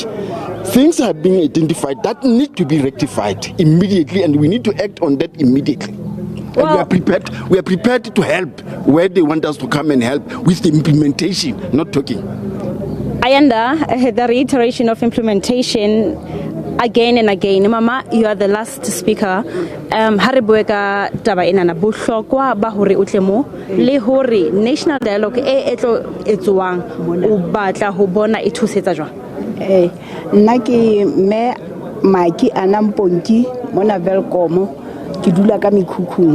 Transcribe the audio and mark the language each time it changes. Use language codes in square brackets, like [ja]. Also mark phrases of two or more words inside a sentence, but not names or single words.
[en] Things are being identified that need to be rectified immediately, and we need to act on that immediately. And we are prepared to help where they want us to come and help with the implementation, not talking. Ayanda, the reiteration of implementation again and again. Mama, you are the last speaker. [st] Haribueka taba ena na bohlokwa ba hore o tle mo le hore [en] national dialogue [st] e etlo etsuwang o batla ho bona e thusetsa jwang. Nna ke me Maki Anamponki mona Welkom ke dula ka Mekhukhung.